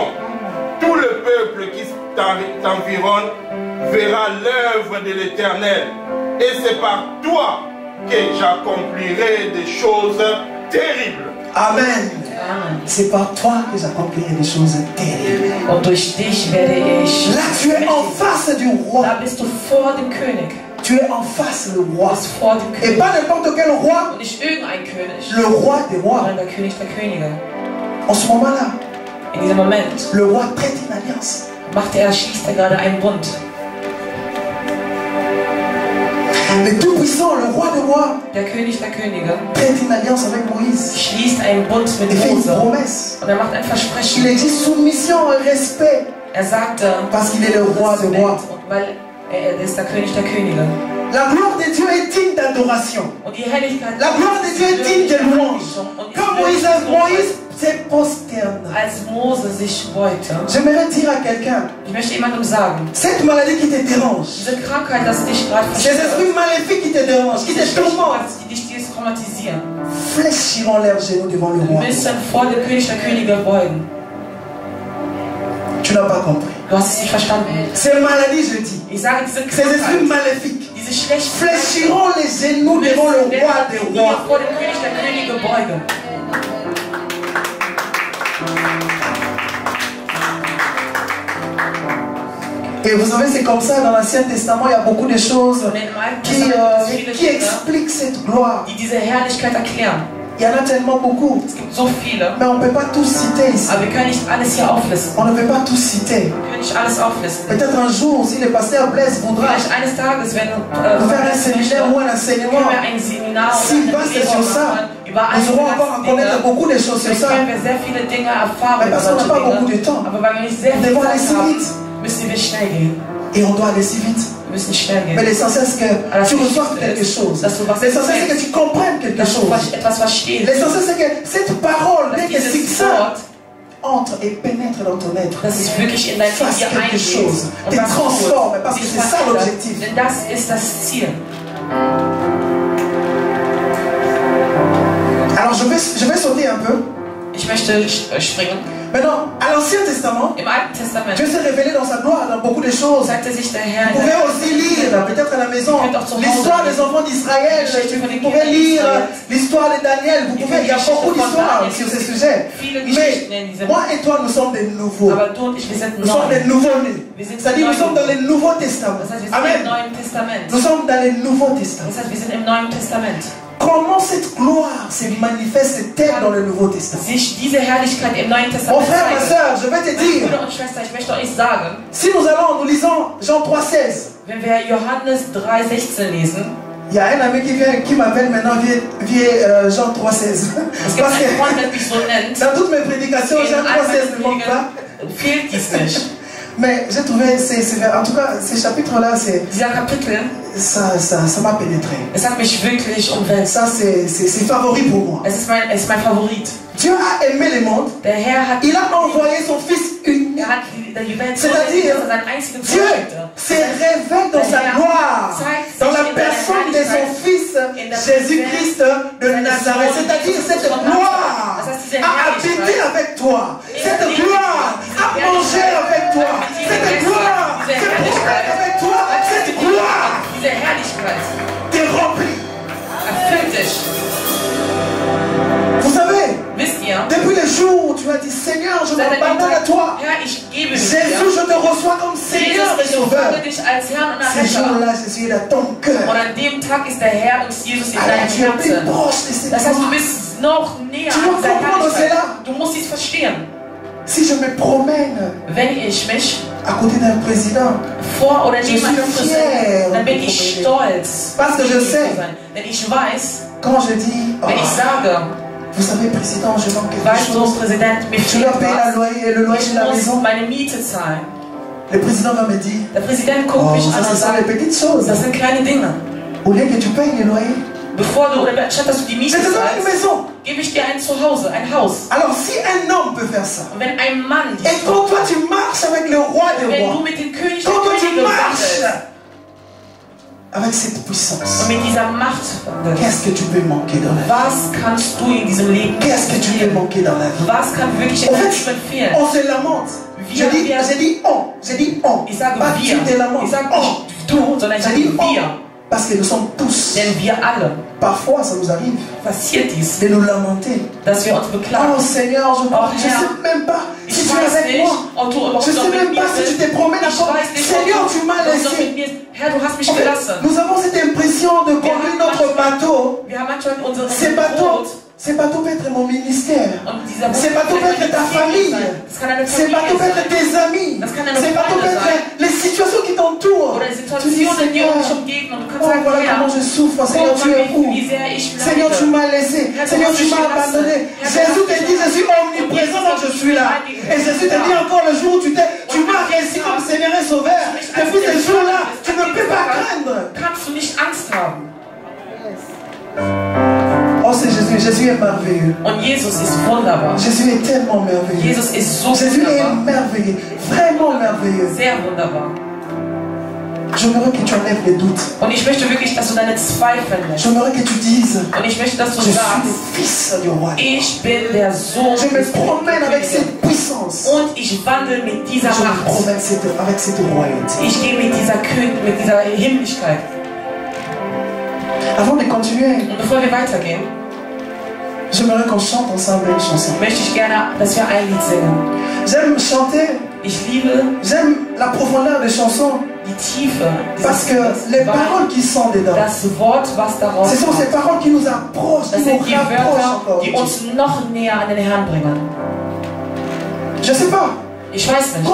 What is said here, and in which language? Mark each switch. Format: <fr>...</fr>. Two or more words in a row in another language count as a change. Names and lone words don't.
<fr>Tout le peuple qui t'environne verra l'œuvre de l'Éternel. Et c'est par toi que j'accomplirai des choses terribles. Amen. Amen. C'est par toi que j'accomplirai des choses terribles.</fr> <de>Und durch dich werde ich.</de> <fr>Là, tu es en face du roi.</fr> <de>Da bist du vor dem König.</de> <fr>Tu es en face du roi.</fr> <de>Du bist vor dem</de> <fr>Et</fr> <de>König.</de> <fr>pas n'importe quel roi,</fr> <de>Und nicht irgendein König,</de> <fr>le roi des rois.</fr> <de>sondern der König der Könige.</de> <fr>En ce moment-là,</fr> <de>In diesem Moment</de> <fr>le roi traite une alliance.</fr> <de>schließt er gerade einen Bund.</de> <fr>Le Tout-Puissant, le roi des rois,</fr> <de>Der König der Könige</de> <fr>traite une alliance avec Moïse.</fr> <de>schließt einen Bund mit</de> <fr>Il fait une</fr> <de>Mose.</de> <fr>promesse.</fr> <de>Und er macht ein</de> <fr>Il</fr> <de>Versprechen.</de> <fr>existe soumission et respect</fr> <de>Er sagte,</de> <fr>parce qu'il est le roi des rois.</fr> <de>und weil er ist der König der Könige.</de> <fr>La gloire de Dieu est digne d'adoration.</fr> <de>Und die Herrlichkeit</de> <fr>La gloire de Dieu est digne de louange.</fr> <de>Und</de> <fr>Quand Moïse se prosterne,</fr> <de>als Mose sich beugte,</de> <fr>j'aimerais dire à quelqu'un,</fr> <de>ich möchte jemandem sagen,</de> <fr>cette maladie qui te dérange,</fr> <de>diese Krankheit, dass dich gerade</de> <fr>ces esprits maléfiques qui te dérangent, qui te tourmentent,</fr> <de>die dich traumatisieren,</de> <fr>fléchiront leurs genoux devant le roi.</fr> <de>müssen vor dem König der Könige beugen.</de> <fr>Tu n'as pas compris.</fr> <de>Du hast es nicht verstanden.</de> <fr>Ces maladies, je dis,</fr> <de>Ich sage, diese</de> <fr>ces esprits</fr> <de>Krankheit,</de> <fr>maléfiques</fr> <de>diese schlechten</de> <fr>fléchiront les genoux devant le roi des</fr> <de>die</de> <fr>rois.</fr> <de>vor dem König der Könige beugen.</de> <fr>Et vous savez, c'est comme ça dans l'Ancien Testament, il y a beaucoup de choses</fr> <de>Und im Alten Testament gibt es viele</de> <fr>qui</fr> <de>Dinge,</de> <fr>expliquent cette gloire.</fr> <de>die diese Herrlichkeit erklären.</de> <fr>Il y en a tellement beaucoup.</fr> <de>Es gibt so viele.</de> <fr>Mais on ne peut pas tous citer ici.</fr> <de>Aber wir können nicht alles hier auflisten.</de> <fr>On ne peut pas tous citer.</fr> <de>Wir können nicht alles auflisten.</de> <fr>Peut-être un jour, si le pasteur Blaise voudra</fr> <de>Vielleicht eines Tages, wenn</de> <fr>faire un séminaire ou un enseignement,</fr> <de>können wir ein Seminar</de> <fr>s'il</fr> <de>oder</de> <fr>passe</fr> <de>eine</de> <fr>sur</fr> <de>Lehre</de> <fr>ça,</fr> <de>machen über</de> <fr>nous aurons encore à connaître</fr> <de>Dinge.</de> <fr>beaucoup de choses sur</fr> <de>Vielleicht</de> <fr>ça.</fr> <de>können wir sehr viele Dinge erfahren</de> <fr>Mais</fr> <de>über</de> <fr>parce qu'on n'a</fr> <de>solche</de> <fr>pas beaucoup</fr> <de>Dinge.</de> <fr>de temps.</fr> <de>Aber weil wir nicht sehr</de> <fr>Nous</fr> <de>viel</de> <fr>devons aller</fr> <de>Zeit</de> <fr>si</fr> <de>haben,</de> <fr>vite.</fr> <de>müssen wir schnell gehen.</de> <fr>Et on doit aller si vite.</fr> <de>Wir müssen schnell</de> <fr>Mais</fr> <de>gehen.</de> <fr>l'essentiel, c'est que tu reçoives quelque chose. L'essentiel, c'est que tu comprennes quelque</fr> <de>Dass du</de> <fr>chose.</fr> <de>etwas verstehst.</de> <fr>L'essentiel, c'est que cette parole, dès</fr> <de>Dass</de> <fr>qu'elle</fr> <de>dieses</de> <fr>fixe,</fr> <de>Wort,</de> <fr>entre et pénètre dans ton être.</fr> <de>dass es wirklich in dein</de> <fr>Fasse</fr> <de>Leben</de> <fr>quelque</fr> <de>eingeht</de> <fr>chose.</fr> <de>und</de> <fr>Te</fr> <de>was</de> <fr>transforme,</fr> <de>tut,</de> <fr>parce que</fr> <de>dich</de> <fr>c'est ça</fr> <de>verändert.</de> <fr>l'objectif.</fr> <de>Denn das ist das Ziel.</de> <fr>Alors je vais sauter un peu.</fr> <de>Ich möchte springen.</de> <fr>Maintenant, à l'Ancien Testament,</fr> <de>Im Alten Testament</de> <fr>Dieu s'est révélé dans sa gloire dans beaucoup de choses.</fr> <de>zeigte sich der Herr</de> <fr>Vous</fr> <de>in</de> <fr>pouvez</fr> <de>der</de> <fr>aussi lire, peut-être à la maison, Vous pouvez</fr> <de>auch zu Hause</de> <fr>l'histoire des</fr> <de>lesen.</de> <fr>enfants d'Israël.</fr> <de>Geschichte von den</de> <fr>Vous pouvez</fr> <de>Kindern</de> <fr>lire d'Israël. l'histoire de Daniel. Vous</fr> <de>Ihr</de> <fr>pouvez, il y a</fr> <de>könnt die</de> <fr>beaucoup</fr> <de>Geschichte von</de> <fr>d'histoires</fr> <de>Daniel.</de> <fr>sur ces sujets.</fr> <de>Viele Geschichten in</de> <fr>Mais</fr> <de>diesem.</de> <fr>moi et toi, nous sommes des nouveaux.</fr> <de>Aber du und ich, wir sind</de> <fr>Nous sommes des</fr> <de>neu.</de> <fr>nouveaux-nés.</fr> <de>Wir sind</de> <fr>C'est-à-dire, nous</fr> <de>neu.</de> <fr>sommes dans le Nouveau Testament.</fr> <de>Das heißt, wir sind im</de> <fr>Amen.</fr> <de>Neuen Testament.</de> <fr>Nous sommes dans le Nouveau Testament.</fr> <de>Das heißt, wir sind im Neuen Testament.</de> <fr>Comment cette gloire se manifeste-t-elle dans le Nouveau Testament?</fr> <de>Sich diese Herrlichkeit im Neuen</de> <fr>Mon</fr> <de>Testament</de> <fr>frère, ma</fr> <de>zeigt.</de> <fr>soeur, je vais te</fr> <de>Meine</de> <fr>dire,</fr> <de>Brüder und Schwestern, ich möchte euch sagen,</de> <fr>si nous lisons Jean 3,16,</fr> <de>wenn wir Johannes 3,16 lesen,</de> <fr>il y a un ami qui m'appelle maintenant vieux Jean 3,16.</fr> <de>es gibt</de> <fr>Parce</fr> <de>einen Freund, der</de> <fr>que</fr> <de>mich so nennt,</de> <fr>dans toutes mes prédications, Jean 3,16 ne manque pas.</fr> <de>fehlt dies nicht.</de> <fr>Mais j'ai trouvé, en tout cas, ces chapitres-là,</fr> <de>Dieser Kapitel,</de> <fr>ça m'a pénétré.</fr> <de>es hat mich wirklich umwälzt.</de> <fr>Ça, c'est favori pour moi.</fr> <de>Es ist mein Favorit.</de> <fr>Dieu a aimé le monde.</fr> <de>Der Herr hat,</de> <fr>Il a envoyé son Fils unique.</fr> <de>hat die Welt so</de> <fr>C'est-à-dire,</fr> <de>geliebt, dass er seinen einzigen</de> <fr>Dieu</fr> <de>Sohn schenkte.</de> <fr>se révèle dans sa gloire, dans la personne de son Fils Jésus-Christ de Nazareth. C'est-à-dire, cette gloire a habité avec toi. Cette gloire a mangé avec toi. Cette gloire se promène avec toi. Cette gloire</fr> <de>Diese Herrlichkeit</de> <fr>te remplit.</fr> <de>erfüllt dich.</de> <fr>Vous savez,</fr> <de>Wisst ihr,</de> <fr>depuis le jour où tu as dit Seigneur, je</fr> <de>seit dem</de> <fr>m'abandonne à</fr> <de>Tag,</de> <fr>toi.</fr> <de>Herr, ich gebe mich</de> <fr>Jésus,</fr> <de>dir.</de> <fr>je te reçois comme Seigneur et</fr> <de>Jesus, ich</de> <fr>Sauveur.</fr> <de>empfange dich als Herrn und</de> <fr>Ce</fr> <de>Erretter.</de> <fr>jour-là, Jésus est dans ton cœur.</fr> <de>Und an dem Tag ist der Herr und Jesus in</de> <fr>Alors</fr> <de>deinem</de> <fr>tu es plus</fr> <de>Herzen.</de> <fr>proche de cette</fr> <de>Das heißt, du</de> <fr>gloire.</fr> <de>bist noch näher</de> <fr>Tu dois</fr> <de>an dieser</de> <fr>comprendre</fr> <de>Herrlichkeit.</de> <fr>cela.</fr> <de>Du musst dies verstehen.</de> <fr>Si je me promène</fr> <de>Wenn ich mich</de> <fr>à côté d'un président,</fr> <de>vor oder</de> <fr>Je</fr> <de>neben einem</de> <fr>suis fier</fr> <de>Präsidenten, dann bin</de> <fr>de</fr> <de>ich</de> <fr>promener.</fr> <de>stolz.</de> <fr>Parce que je</fr> <de>neben ihm</de> <fr>sais.</fr> <de>zu sein. Denn ich weiß,</de> <fr>quand je dis, oh,</fr> <de>wenn ich sage,</de> <fr>vous savez, président, je manque quelque</fr> <de>weißt du,</de> <fr>chose,</fr> <de>Präsident, mir</de> <fr>je</fr> <de>fehlt</de> <fr>dois payer</fr> <de>was.</de> <fr>le loyer</fr> <de>Ich</de> <fr>de la</fr> <de>muss</de> <fr>maison.</fr> <de>meine Miete zahlen.</de> <fr>Le président va me dire,</fr> <de>Der Präsident guckt</de> <fr>oh,</fr> <de>mich an</de> <fr>ça,</fr> <de>und</de> <fr>ce sont les</fr> <de>sagt,</de> <fr>petites choses.</fr> <de>das sind kleine Dinge.</de> <fr>Au lieu que tu payes le loyer,</fr> <de>Bevor du, oder statt dass du die</de> <fr>je</fr> <de>Miete</de> <fr>te donne une</fr> <de>zahlst,</de> <fr>maison.</fr> <de>gebe ich dir ein Zuhause, ein Haus.</de> <fr>Alors si un homme peut faire ça,</fr> <de>Und wenn ein Mann</de> <fr>et</fr> <de>dies</de> <fr>quand</fr> <de>tut,</de> <fr>toi tu marches avec le roi des</fr> <de>wenn du</de> <fr>rois,</fr> <de>mit dem König der</de> <fr>quand toi tu</fr> <de>Könige</de> <fr>marches</fr> <de>wandelst</de> <fr>avec cette puissance,</fr> <de>und mit dieser Macht wandelst,</de> <fr>qu'est-ce que tu peux manquer dans la vie?</fr> <de>was kannst du in diesem Leben</de> <fr>Qu'est-ce que tu peux manquer dans la vie?</fr> <de>Was kann wirklich in</de> <fr>En</fr> <de>deinem</de> <fr>fait,</fr> <de>Leben fehlen?</de> <fr>on se lamente. J'ai dit on.</fr> <de>Ich sage</de> <fr>Pas</fr> <de>wir.</de> <fr>tu te lamentes.</fr> <de>Ich sage</de> <fr>On.</fr> <de>nicht du, sondern ich</de> <fr>J'ai</fr> <de>sage</de> <fr>dit on.</fr> <de>wir.</de> <fr>Parce que nous sommes tous.</fr> <de>Denn wir alle,</de> <fr>Parfois, ça nous arrive</fr> <de>passiert dies,</de> <fr>de nous lamenter.</fr> <de>dass wir uns</de> <fr>Oh</fr> <de>beklagen.</de> <fr>Seigneur, je ne</fr> <de>Oh,</de> <fr>sais</fr> <de>Herr,</de> <fr>même pas si</fr> <de>Ich</de> <fr>tu es</fr> <de>weiß</de> <fr>avec</fr> <de>nicht,</de> <fr>moi.</fr> <de>ob du überhaupt</de> <fr>Je ne</fr> <de>noch</de> <fr>sais</fr> <de>mit</de> <fr>même</fr> <de>mir</de> <fr>pas si tu</fr> <de>bist.</de> <fr>te promènes</fr> <de>Ich</de> <fr>encore.</fr> <de>weiß nicht,</de> <fr>Seigneur, tu m'as</fr> <de>ob du noch</de> <fr>laissé.</fr> <de>mit mir. Herr, du hast mich</de> <fr>En fait,</fr> <de>gelassen.</de> <fr>nous avons cette impression de conduire notre bateau.</fr> <de>Wir haben manchmal unsere</de> <fr>Ces bateaux peut être mon ministère.</fr> <de>Und dieser</de> <fr>Ces bateaux peut être ta famille.</fr> <de>Das kann eine</de> <fr>Ces</fr> <de>Familie</de> <fr>bateaux peut être</fr> <de>sein.</de> <fr>tes amis.</fr> <de>Das kann deine</de> <fr>Ces bateaux</fr> <de>Freunde</de> <fr>peut</fr> <de>sein.</de> <fr>être les situations qui t'entourent.</fr> <de>Oder</de> <fr>Tu dis,</fr> <de>Situationen, die</de> <fr>Seigneur,</fr> <de>uns umgeben. Und du kannst</de> <fr>oh,</fr> <de>sagen,</de> <fr>voilà</fr> <de>Herr,</de> <fr>comment je souffre. Seigneur, tu es où?</fr> <de>wie sehr ich</de> <fr>Seigneur, tu</fr> <de>leide.</de> <fr>m'as laissé. Seigneur, tu m'as abandonné. Jésus te dit, je suis omniprésent, donc je suis là. Et Jésus te dit encore le jour où tu m'as réussi comme Seigneur et Sauveur. Depuis ce jour-là, tu ne peux pas craindre.</fr> <de>Kannst du nicht Angst haben.</de> <fr>Oh, c'est Jésus. Jésus est merveilleux.</fr> <de>Und Jesus ist wunderbar.</de> <fr>Jésus est tellement merveilleux.</fr> <de>Jesus ist so</de> <fr>Jésus est</fr> <de>wunderbar.</de> <fr>merveilleux. Vraiment merveilleux.</fr> <de>Sehr wunderbar.</de> <fr>J'aimerais que tu enlèves les doutes.</fr> <de>Und ich möchte wirklich, dass du deine Zweifel lässt.</de> <fr>J'aimerais que tu dises,</fr> <de>Und ich möchte, dass du</de> <fr>je suis</fr> <de>sagst,</de> <fr>le fils du roi.</fr> <de>ich bin der Sohn</de> <fr>Je me</fr> <de>des</de> <fr>promène avec</fr> <de>Königs.</de> <fr>cette puissance.</fr> <de>Und ich wandle mit dieser</de> <fr>Je me</fr> <de>Macht.</de> <fr>promène avec cette royauté.</fr> <de>Ich gehe mit dieser mit dieser Himmlichkeit.</de> <fr>Avant de continuer,</fr> <de>Und bevor wir weitergehen,</de> <fr>j'aimerais qu'on chante ensemble une chanson.</fr> <de>möchte ich gerne, dass wir ein Lied singen.</de> <fr>J'aime chanter,</fr> <de>Ich liebe</de> <fr>j'aime la profondeur des chansons.</fr> <de>die Tiefe.</de> <fr>Parce que les paroles qui sont dedans,</fr> <de>das Wort, was daraus</de> <fr>ce sont ces paroles qui nous approchent,</fr> <de>das</de> <fr>qui nous</fr> <de>sind die</de> <fr>rapprochent</fr> <de>Wörter,</de> <fr>encore.</fr> <de>die uns noch näher an den Herrn bringen.</de> <fr>Je sais pas.</fr> <de>Ich weiß nicht.</de>